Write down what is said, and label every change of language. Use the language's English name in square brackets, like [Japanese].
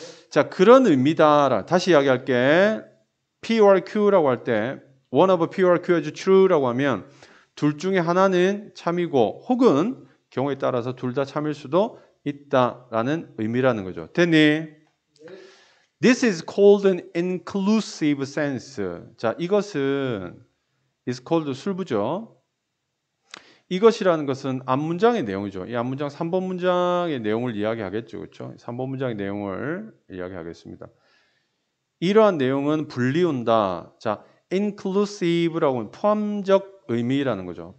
[Korean] 자, 그런 의미다. 다시 이야기할게. P or Q라고 할 때 [English] one of P or Q is true [Korean] 라고 하면 둘 중에 하나는 참이고 혹은 경우에 따라서 둘 다 참일 수도 있다라는 의미라는 거죠. 됐니? [English] This is called an inclusive sense. [Korean] 자, 이것은 is called 술부죠. 이것이라는 것은 앞문장의 내용이죠. 이 앞문장 3번 문장의 내용을 이야기하겠죠. 그렇죠? 3번 문장의 내용을 이야기하겠습니다. 이러한 내용은 분리운다. 자, inclusive라고 하면 포함적 의미라는 거죠.